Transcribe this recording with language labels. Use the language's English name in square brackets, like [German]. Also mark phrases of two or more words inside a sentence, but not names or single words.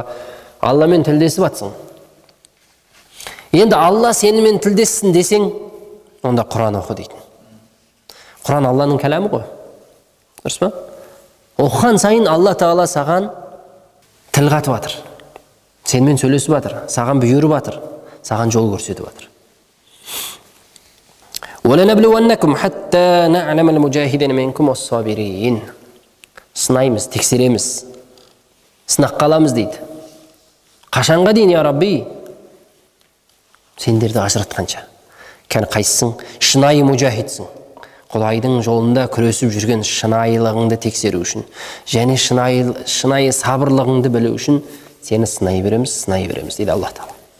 [Kazakh] Алламен тілдесіп атсың. Енді Алла сенімен тілдессін десең, онда Құран оқы дейді. Құран Алланың кәләмі ғой. Дұрыс па? Оқыған сайын Алла Тағала саған тіл қатып жатыр. Сенімен сөйлесіп жатыр, саған бұйырып жатыр, саған жол көрсетіп жатыр. [Arabic] وَلَنَبْلُوَنَّكُمْ حَتَّى نَعْلَمَ الْمُجَاهِدِينَ مِنْكُمْ وَالصَّابِرِينَ. [Kazakh] Сынаймыз, тексереміз, сынаққа аламыз дейді. Қашанға дейін, [Arabic] يا ربي? [Kazakh] Сендерді ажыратқанша. Кәні қайсың? Шынайы мұжахидсің. Құдайдың жолында күресіп жүрген шынайылығыңды тексеру үшін, және шынайы сабырлығыңды білу үшін сені сынай береміз дейді Алла Тағала.